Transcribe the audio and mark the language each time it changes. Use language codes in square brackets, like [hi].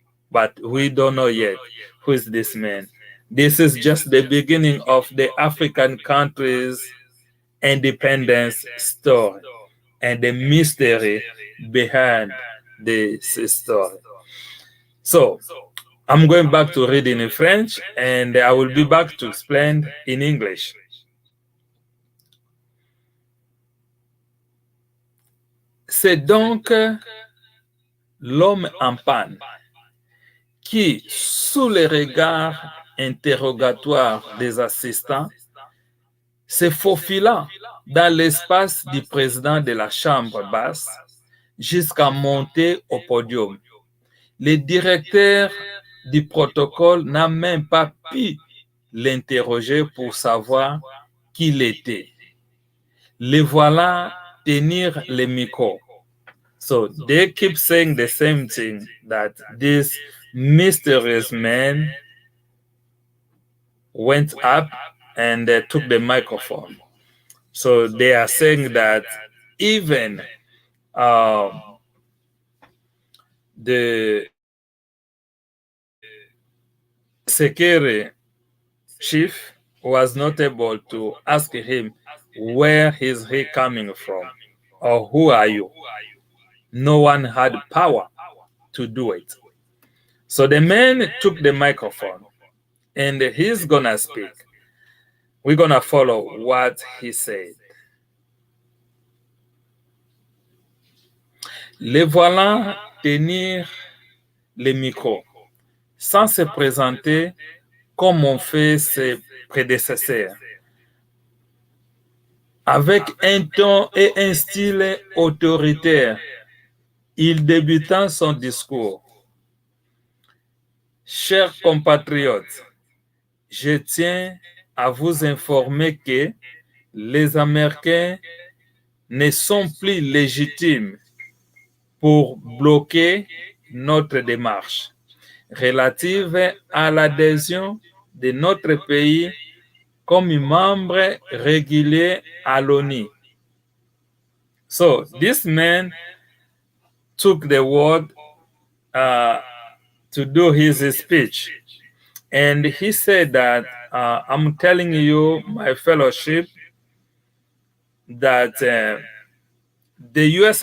[en] But we don't know yet who is this man. This is just the beginning of the African countries' independence story and the mystery behind this story. So, I'm going back to reading in French, and I will be back to explain in English. [fr] C'est donc l'homme en panne qui, sous les regards interrogatoires des assistants, se faufila dans l'espace du président de la chambre basse jusqu'à monter au podium. Le directeur du protocole n'a même pas pu l'interroger pour savoir qui il était. Le voilà tenir le micro. [en] So they keep saying the same thing, that this mysterious man went up and took the microphone. So they are saying that even the security chief was not able to ask him, where is he coming from, or who are you? No one had power to do it. So the man took the microphone and he's gonna speak. We're gonna follow what he said. [fr] Le voilà tenir le micro sans se présenter comme ont fait ses prédécesseurs, avec un ton et un style autoritaire. Il débuta son discours. Chers compatriotes, je tiens à vous informer que les Américains ne sont plus légitimes pour bloquer notre démarche relative à l'adhésion de notre pays comme membre régulier à l'ONU. [en] So this man took the word to do his speech, and he said that I'm telling you, my fellowship, that the U.S.